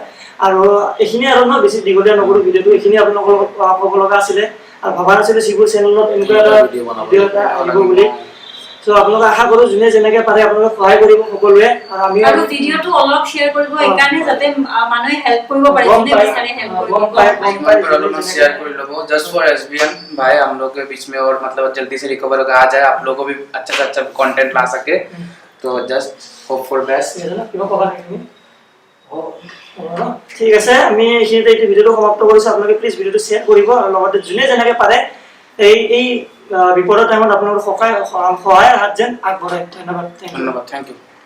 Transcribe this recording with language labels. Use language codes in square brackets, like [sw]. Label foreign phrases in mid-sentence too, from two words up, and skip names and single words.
[as] আৰু এইখিনি আৰু ন বেছি দীঘলীয়া নকৰোঁ ভিডিঅ'টো, এইখিনি আপোনালোকৰ ক'ব লগা আছিলে। আৰু ভবা নাছিলোঁ চিবুৰ চেনেলত এনেকুৱা এটা ভিডিঅ' এটা আহিব বুলি। তো আপোনালোকে আশা কৰোঁ যোনে যেনেকৈ পাৰে আপোনালোকে সহায় কৰিব সকলোৱে। আৰু ভিডিঅ'টো অলপ শ্বেয়াৰ কৰিব, এইকাৰণে যাতে মানুহে হেল্প কৰিব পাৰে, যোনে বিচাৰে হেল্প কৰিব পায়। [hi] शेयर कर लो [en] just for SBN [hi] भाई, हम लोग के बीच में और मतलब जल्दी से रिकवर होकर आ जाए, आप लोगों को भी अच्छा से अच्छा कंटेंट ला सके। तो [en] just hope for best. [as] ঠিক আছে, আমি এইখিনিতে এই ভিডিঅ'টো সমাপ্ত কৰিছোঁ। আপোনালোকে প্লিজ ভিডিঅ'টো শ্বেয়াৰ কৰিব, আৰু লগতে যোনে যেনেকৈ পাৰে এই বিপদৰ টাইমত আপোনালোকৰ সহায়ৰ হাত যেন আগবঢ়ায়। ধন্যবাদ, [en] thank you.